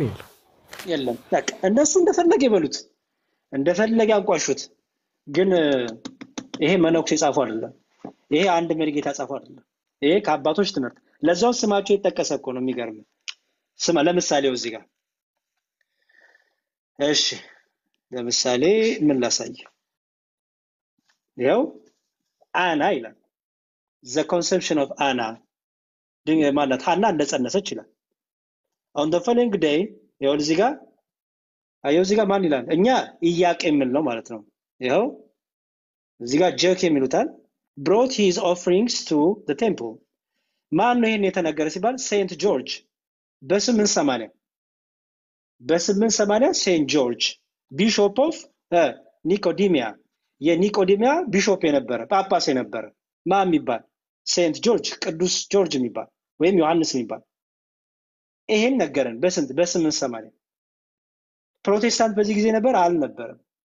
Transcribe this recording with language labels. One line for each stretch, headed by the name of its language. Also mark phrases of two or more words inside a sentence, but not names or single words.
Amharic: የለም። በቃ እነሱ እንደፈለገ ይበሉት እንደፈለገ ያንቋሹት። ግን ይሄ መነኩሴ ጻፈው አይደለም። ይሄ አንድ መሪጌታ ጻፈው አይደለም። ይሄ ከአባቶች ትምህርት ለዛው ስማቸው የተጠቀሰ እኮ ነው። የሚገርም ስማ ለምሳሌው እዚህ ጋር እሺ ለምሳሌ ምን ላሳይ? ይኸው አና ይላል
English: the conception of Anna
Amharic: ድንግል ማለት ሐና እንደጸነሰች ይላል።
English: on the following day
Amharic: ይኸው እዚህ ጋር አየው እዚህ ጋር ማን ይላል? እኛ ኢያቄም ምን ነው ማለት ነው። ይኸው እዚህ ጋር ጀክ የሚሉታል
English: brought his offerings to the temple
Amharic: ማን ነው ይሄን የተነገረ ሲባል ሴንት ጆርጅ በ880
English: Saint George Bishop of Nicomedia
Amharic: የኒቆዲሚያ ቢሾፕ የነበረ ጳጳስ የነበረ ማን የሚባል ሴንት ጆርጅ ቅዱስ ጆርጅ የሚባል ወይም ዮሐንስ የሚባል ይሄን ነገረን። በ880 ፕሮቴስታንት በዚህ ጊዜ ነበር አልነበረም?